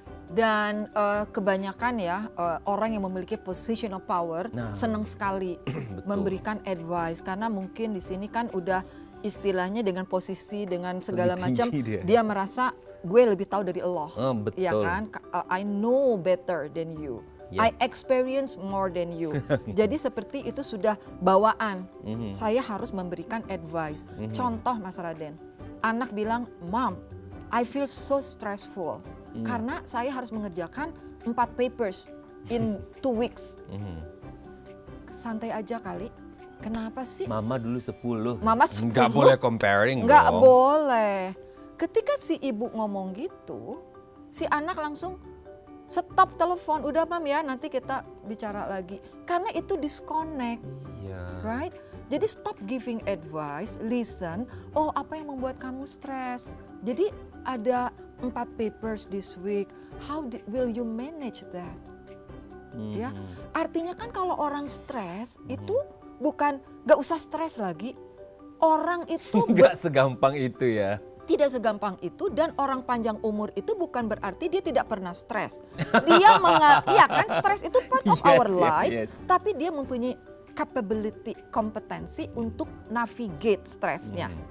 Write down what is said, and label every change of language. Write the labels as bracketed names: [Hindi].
[Indonesian] Dan kebanyakan ya orang yang memiliki position of power senang sekali memberikan advice karena mungkin di sini kan udah istilahnya dengan posisi dengan segala macam dia merasa gue lebih tahu dari Allah. Ya kan? [English] I know better than you. I experience more than you. [Indonesian] Jadi seperti itu sudah bawaan. Saya harus memberikan advice. Contoh Mas Raden, anak bilang, [English] Mom, I feel so stressful. [Indonesian] Karena saya harus mengerjakan [English] 4 papers in 2 weeks. [Indonesian] Santai aja kali. Kenapa sih? Mama dulu 10. Mama 10. Nggak boleh comparing Nggak dong. boleh. Ketika si ibu ngomong gitu, si anak langsung stop telepon. Udah Mam ya, nanti kita bicara lagi. Karena itu disconnect. Iya. [English] Right? Jadi stop giving advice, listen. [Indonesian] Oh, apa yang membuat kamu stres? Jadi ada 4 [English] papers this week. How will you manage that? [Indonesian] Ya, artinya kan kalau orang stres itu bukan nggak usah stres lagi. Orang itu Nggak segampang itu ya. tidak segampang itu, dan orang panjang umur itu bukan berarti dia tidak pernah stres. Dia iya kan, stres itu [English] part of our life, [Indonesian] tapi dia mempunyai capability, kompetensi untuk navigate stresnya.